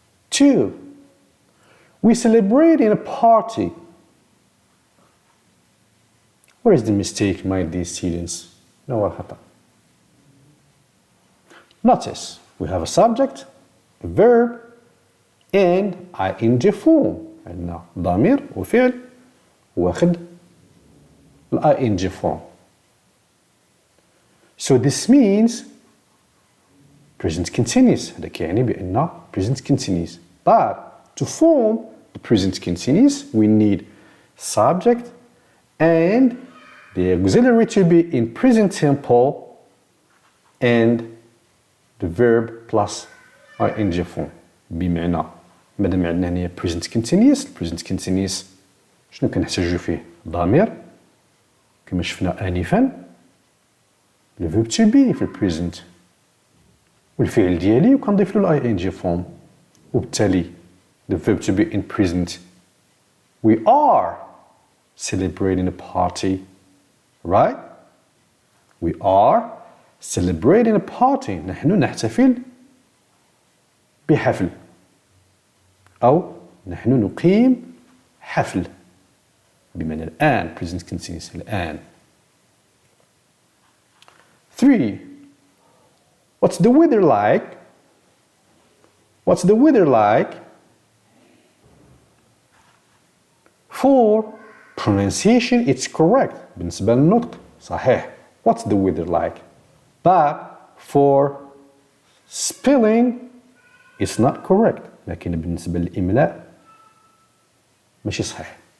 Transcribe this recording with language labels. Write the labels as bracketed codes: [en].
[en] 2. We celebrate in a party. Where is the mistake, my dear students? No [ar] الخطأ. [en] Notice we have a subject, a verb, and ing form. [ar] عندنا ضمير وفعل واخد ing form. [en] So this means present continuous. [ar] هذا كيعني بأن present continuous. [en] But to form the present continuous, we need subject and the auxiliary to be in present simple and the verb plus ing form. [ar] بمعنى مادام عندنا هنا present continuous شنو كنحتاجو فيه؟ ضمير كما شفنا آنفا le verb to be في present والفعل ديالي وكنضيف له ing form وبالتالي [en] the verb to be in present. We are celebrating a party, right? We are celebrating a party. [ar] نحن نحتفل بحفل أو نحن نقيم حفل بمعنى الآن present continuous الآن. [en] 3. What's the weather like? What's the weather like? For pronunciation it's correct. [ar] بالنسبة للنطق صحيح. [en] What's the weather like? But for spelling it's not correct. [ar] لكن بالنسبة للإملاء ماشي صحيح.